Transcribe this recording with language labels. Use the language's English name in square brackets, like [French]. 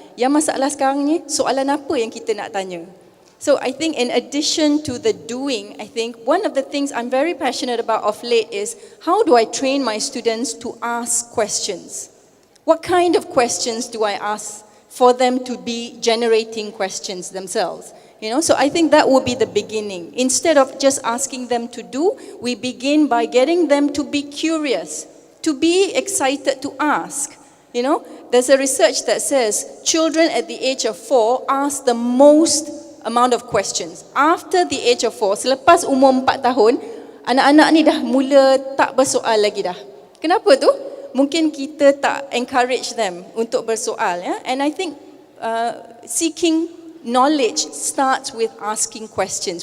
[Malay] Yang masalah sekarang ni, soalan apa yang kita nak tanya? [English] So I think in addition to the doing, I think one of the things I'm very passionate about of late is how do I train my students to ask questions? What kind of questions do I ask for them to be generating questions themselves? You know, so I think that would be the beginning. Instead of just asking them to do, we begin by getting them to be curious, to be excited to ask. You know, there's a research that says children at the age of 4 ask the most amount of questions. After the age of 4, [Malay] selepas umur 4 tahun, anak-anak ni dah mula tak bersoal lagi dah. Kenapa tu? Mungkin kita tak [English] encourage them [Malay] untuk bersoal, ya? [English] And I think seeking knowledge starts with asking questions.